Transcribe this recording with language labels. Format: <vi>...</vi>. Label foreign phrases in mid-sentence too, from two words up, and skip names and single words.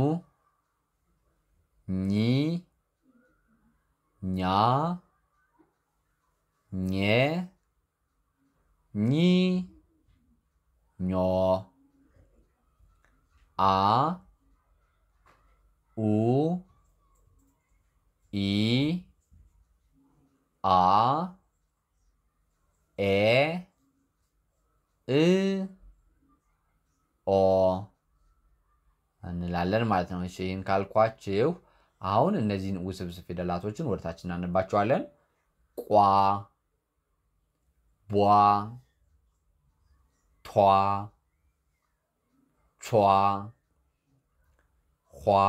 <am>ኚ ኛ ኘ ኚ ኞ አ ኡ ኢ አ ኤ እ ኦ እንላለን ማለት ነው እሺ ይሄን ካልኳችሁ አሁን እነዚህን ውስብስብ ፊደላቶችን ወደታች እናነባቸዋለን ቋ ቧ ቷ ቿ ኋ</am>